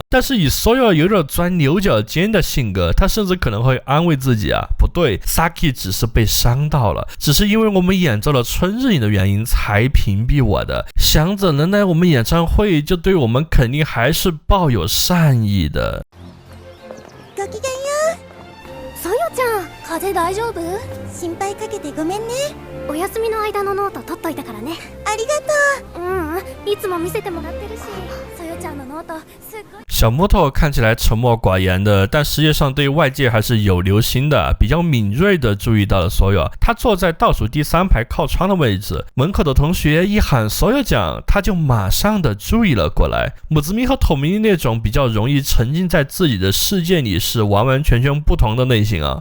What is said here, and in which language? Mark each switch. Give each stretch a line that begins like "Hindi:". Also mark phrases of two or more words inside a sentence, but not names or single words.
Chinese: 但是以所有有点钻牛角尖的性格，他甚至可能会安慰自己啊，不对， Saki 只是被伤到了，只是因为我们演奏了春日影的原因才屏蔽我的，祥子能来我们演唱会就对我们肯定还是抱有善意的。
Japanese: ごきげんよう。所有ちゃん、風邪大丈夫？心配かけてごめんね。お休みの間のノート取っといたからね。ありがとう。いつも見せてもらってるし、そよちゃんのノートすっごい。
Chinese: 小木头看起来沉默寡言的，但实际上对外界还是有留心的，比较敏锐的注意到了所有。他坐在倒数第3排靠窗的位置，门口的同学一喊所有奖，他就马上的注意了过来。木子咪和透明那种比较容易沉浸在自己的世界里是完完全全不同的类型啊。